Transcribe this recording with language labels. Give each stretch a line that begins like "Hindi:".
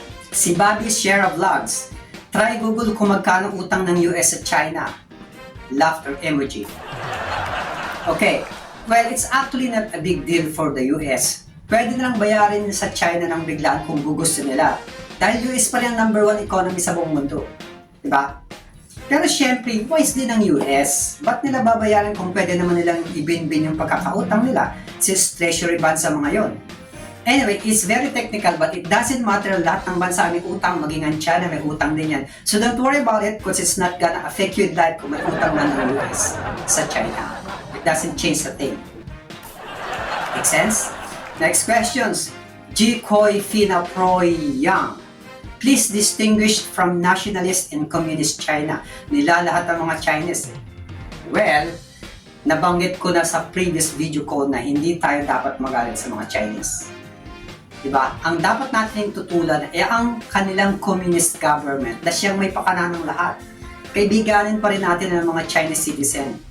Filipino: Si Bobby's share of vlogs. Try Google kung magkano utang ng US at China. Laughter emoji. Okay.
English: Well, it's actually not a big deal for the US.
Filipino: Pwede nilang bayarin sa China ng biglaan kung gusto nila. Dahil US pa rin ang number 1 economy sa buong mundo. Diba? Pero syempre, wise din ng US. Ba't nila babayaran kung pwede naman nilang ibinbin yung pagkakautang nila since treasury bonds sa mga yon?
English: Anyway, it's very technical but it doesn't matter,
Filipino: lahat ng bansa may utang, maging ang China may utang din yan.
English: So don't worry about it because it's not gonna affect you in life
Filipino: kung may utang man ng US sa China.
English: It doesn't change a thing. Make sense? Next questions. G. Koi Fina Proy Yang. Please distinguish from nationalist and communist China.
Filipino: Nilalahat ang mga Chinese. Well, nabanggit ko na sa previous video ko na hindi tayo dapat magalit sa mga Chinese. Diba? Ang dapat natin tutulan ay ang kanilang communist government na siyang may pakana ng lahat. Kaibiganin pa rin natin ang mga Chinese citizen.